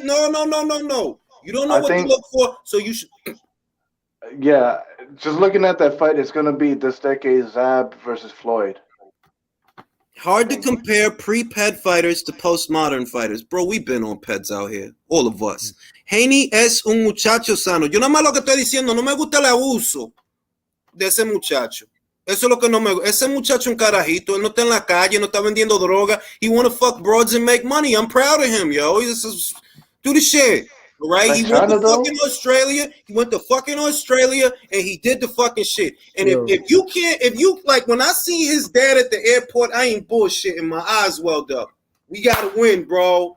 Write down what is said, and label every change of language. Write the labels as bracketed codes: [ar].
[en] No. You don't know what to look for, so you should. Yeah, just looking at that fight, it's gonna be this decade's Zab versus Floyd. Hard to compare pre-ped fighters to postmodern fighters. Bro, we've been on peds out here. All of us. [es] Haney es un muchacho sano. Yo nada más lo que estoy diciendo, no me gusta el abuso de ese muchacho. Eso es lo que no me gusta. Ese muchacho un carajito. Él no está en la calle, no está vendiendo droga. [en] He want to fuck broads and make money. I'm proud of him, yo. Do the shit. All right, he went to fucking Australia. He went to fucking Australia, and he did the fucking shit. And if you like, when I see his dad at the airport, I ain't bullshitting. My eyes welled up. We gotta win, bro.